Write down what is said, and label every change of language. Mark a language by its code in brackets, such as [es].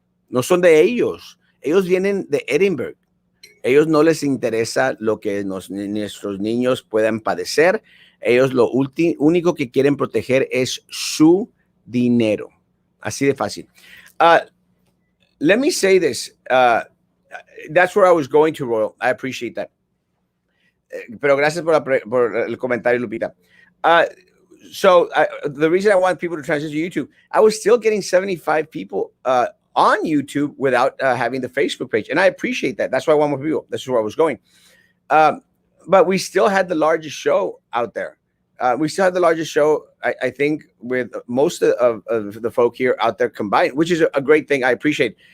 [es] No son de ellos. Ellos vienen de Edinburgh. Ellos no les interesa lo que nuestros niños puedan padecer. Ellos lo único que quieren proteger es su dinero. Así de fácil. [en] let me say this. That's where I was going to, Royal. I appreciate that. [es] Pero gracias por el comentario, Lupita. [en] Uh, so the reason I want people to transition to YouTube, I was still getting 75 people on YouTube without having the Facebook page, and I appreciate that. That's why I want more people. This is where I was going. Um, but we still had the largest show out there. We still had the largest show, I think, with most of the folk here out there combined, which is a great thing. I appreciate.